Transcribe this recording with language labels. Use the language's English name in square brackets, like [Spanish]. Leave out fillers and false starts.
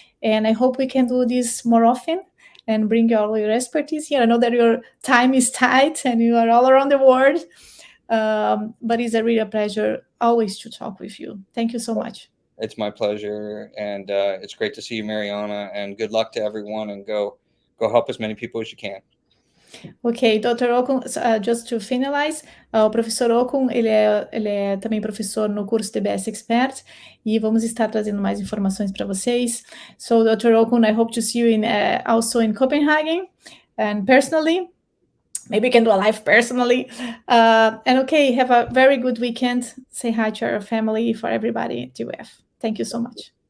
[English] And I hope we can do this more often and bring all your expertise here. I know that your time is tight and you are all around the world. But it's a real pleasure always to talk with you. Thank you so much. It's my pleasure. And it's great to see you, Mariana. And good luck to everyone. And go help as many people as you can. Ok, Dr. [Portuguese] Okun, [English] just to finalize, [Portuguese] o professor Okun, ele é também professor no curso DBS Expert, e vamos estar trazendo mais informações para vocês. [English] So, Dr. Okun, I hope to see you also in Copenhagen, and personally, maybe we can do a live personally. And okay, have a very good weekend. Say hi to our family, for everybody at UF. Thank you so much.